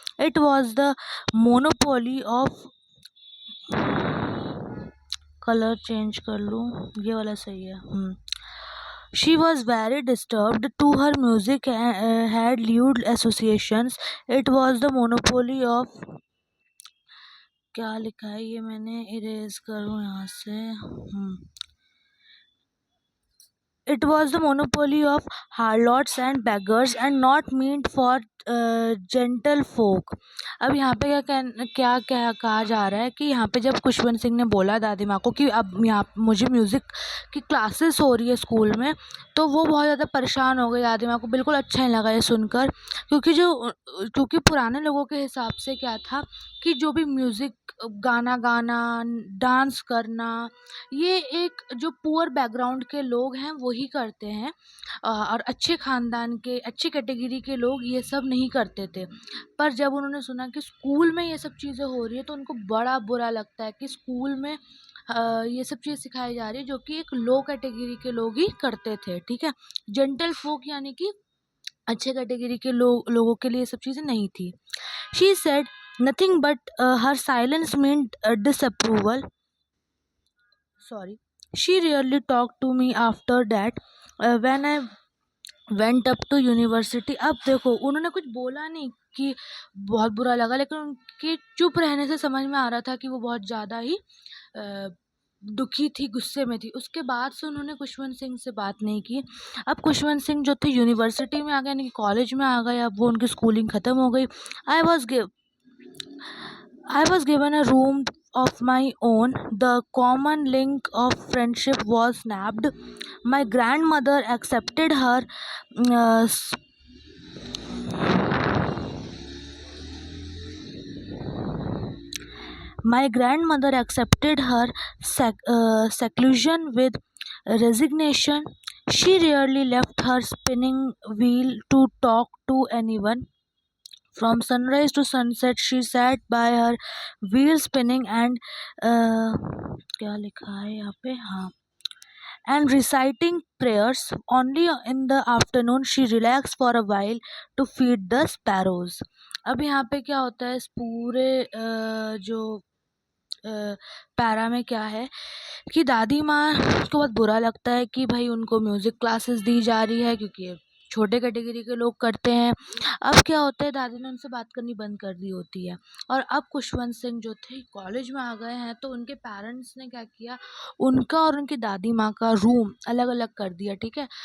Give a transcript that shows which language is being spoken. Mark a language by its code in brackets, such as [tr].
[en] It was the monopoly of [hi] colour change कर लूँ, ये वाला सही है। [en] She was very disturbed. To her music had lewd associations. It was the monopoly of, [hi] क्या लिखा है ये, मैंने इरेज करूँ यहाँ से। [en] It was the monopoly of harlots and beggars and not meant for gentle folk. [hi] अब यहाँ पे क्या कहा जा रहा है कि यहाँ पे जब खुशवंत सिंह ने बोला दादी माँ को कि अब यहाँ मुझे म्यूज़िक की क्लासेस हो रही है स्कूल में, तो वो बहुत ज़्यादा परेशान हो गई। दादी माँ को बिल्कुल अच्छा नहीं लगा ये सुनकर, क्योंकि पुराने लोगों के हिसाब से क्या था कि जो भी म्यूज़िक, गाना गाना, डांस करना, ये एक जो पुअर बैकग्राउंड के लोग हैं वही करते हैं, और अच्छे ख़ानदान के, अच्छी कैटेगरी के लोग ये सब नहीं करते थे। पर जब उन्होंने सुना कि स्कूल में ये सब चीज़ें हो रही है तो उनको बड़ा बुरा लगता है कि स्कूल में ये सब चीज़ सिखाई जा रही है जो कि एक लो कैटेगरी के लोग ही करते थे, ठीक है। जेंटल फोक यानी कि अच्छे कैटेगरी के लोगों के लिए ये सब चीज़ें नहीं थी। [en] She said nothing but her silence meant disapproval. Sorry. She rarely talked to me after that when I went up to university. [hi] अब देखो उन्होंने कुछ बोला नहीं कि बहुत बुरा लगा, लेकिन उनके चुप रहने से समझ में आ रहा था कि वो बहुत ज़्यादा ही दुखी थी, गुस्से में थी। उसके बाद से उन्होंने खुशवंत सिंह से बात नहीं की। अब खुशवंत सिंह जो थे यूनिवर्सिटी में आ गए, यानी कि कॉलेज में आ गए, अब वो उनकी स्कूलिंग ख़त्म हो गई। [en] I was given a room of my own. The common link of friendship was snapped. My grandmother accepted her. Uh, s- my grandmother accepted her seclusion with resignation. She rarely left her spinning wheel to talk to anyone. From sunrise to sunset, she sat by her wheel spinning and [hi] क्या लिखा है यहाँ पे, हाँ, [en] and reciting prayers. Only in the afternoon she relaxed for a while to feed the sparrows. [hi] अब यहाँ पे क्या होता है, इस पूरे जो पैरा में क्या है कि दादी माँ को बहुत बुरा लगता है कि भाई उनको म्यूज़िक क्लासेस दी जा रही है क्योंकि ये छोटे कैटेगरी के लोग करते हैं। अब क्या होता है, दादी ने उनसे बात करनी बंद कर दी होती है, और अब खुशवंत सिंह जो थे कॉलेज में आ गए हैं, तो उनके पेरेंट्स ने क्या किया, उनका और उनकी दादी माँ का रूम अलग अलग कर दिया, ठीक है।